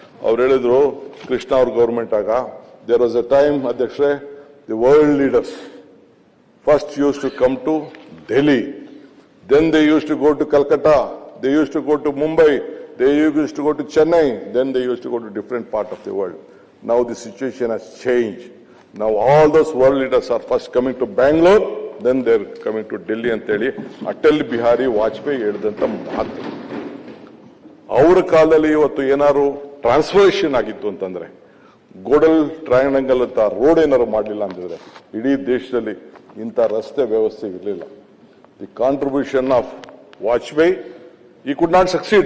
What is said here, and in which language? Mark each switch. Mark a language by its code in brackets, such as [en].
[kn] ಅವ್ರು ಹೇಳಿದ್ರು, ಕೃಷ್ಣ ಅವ್ರ ಗವರ್ಮೆಂಟ್ ಆಗ [en] There was a time ಅಧ್ಯಕ್ಷರೇ, the world leaders first use to come to Delhi, then they use to go to Calcutta, they use to go to Mumbai, they use to go to Chennai, then they use to go to different part of the world. Now the situation has changed. Now all those world leaders are first coming to Bangalore, then they're coming to Delhi [kn] ಅಂತೇಳಿ ಅಟಲ್ ಬಿಹಾರಿ ವಾಜಪೇಯಿ ಹೇಳಿದಂತ ಮಾತು. ಅವರ ಕಾಲದಲ್ಲಿ ಇವತ್ತು ಏನಾದ್ರು transformation ಆಗಿತ್ತು ಅಂತಂದ್ರೆ, ಗೋಡಲ್ triangle ಅಂತ ರೋಡ್ ಏನಾದ್ರು ಮಾಡಲಿಲ್ಲ ಅಂತಿದ್ರೆ ಇಡೀ ದೇಶದಲ್ಲಿ ಇಂಥ ರಸ್ತೆ ವ್ಯವಸ್ಥೆ ಇರಲಿಲ್ಲ. [en] The contribution of Vajpayee, he could not succeed.